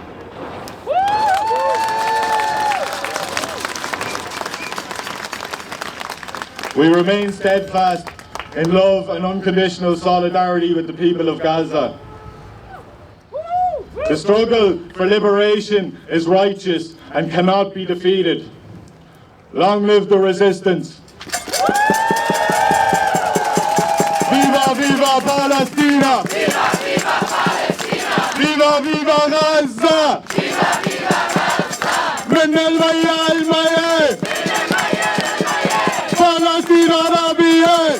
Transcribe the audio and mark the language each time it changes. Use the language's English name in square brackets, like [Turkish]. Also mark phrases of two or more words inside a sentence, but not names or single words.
[English] We remain steadfast in love and unconditional solidarity with the people of Gaza. The struggle for liberation is righteous and cannot be defeated. Long live the resistance. [Spanish] Viva, viva Palestina! Viva, viva Palestina! Viva, viva Gaza! Viva, viva Gaza! [Arabic] من المية المية! فلسطين عربية!